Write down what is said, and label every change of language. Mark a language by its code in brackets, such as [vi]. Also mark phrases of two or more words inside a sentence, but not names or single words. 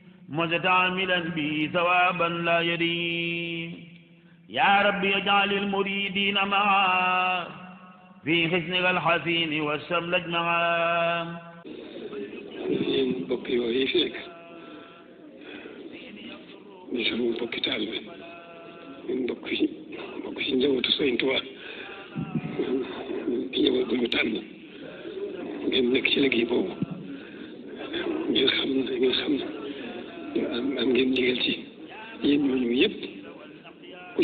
[ar] متعاملا به ثوابا لا يريم يا رب اجعل المريدين معا في حسنك الحسين والشمل معا [wo] bokki yooyu fi nekk ñu sama bokki taalibe bokk ci njabootu Sëriñ Tuubaa di njaboot bu ñu tànn ngeen nekk ci liggéey boobu ngeen xam am ngeen ndigal ci yéen ñooñu yëpp ku